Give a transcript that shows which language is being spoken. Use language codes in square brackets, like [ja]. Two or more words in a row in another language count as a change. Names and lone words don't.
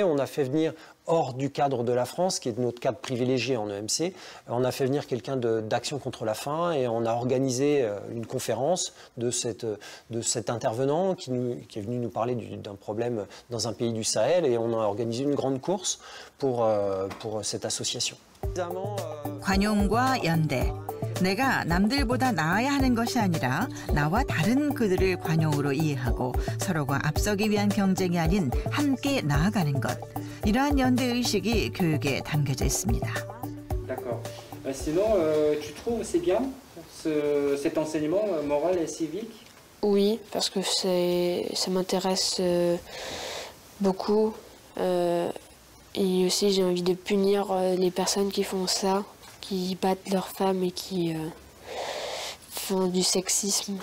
[fr] On a fait venir, hors du cadre de la France, qui est notre cadre privilégié en EMC, on a fait venir quelqu'un d'Action contre la faim et on a organisé une conférence de cet intervenant qui est venu nous parler d'un problème dans un pays du Sahel, et on a organisé une grande course pour cette association. [ko] 관용과 연대. 내가 남들보다 나아야 하는 것이 아니라 나와 다른 그들을 관용으로 이해하고 서로가 앞서기 위한 경쟁이 아닌 함께 나아가는 것. 이러한 연대의식이 교육에 담겨져 있습니다. [fr] D'accord. Sinon, tu trouves c'est bien cet enseignement moral et civique? Oui, parce que ça m'intéresse beaucoup. Et aussi, j'ai envie de punir les personnes qui font ça, qui battent leurs femmes et qui font du sexisme.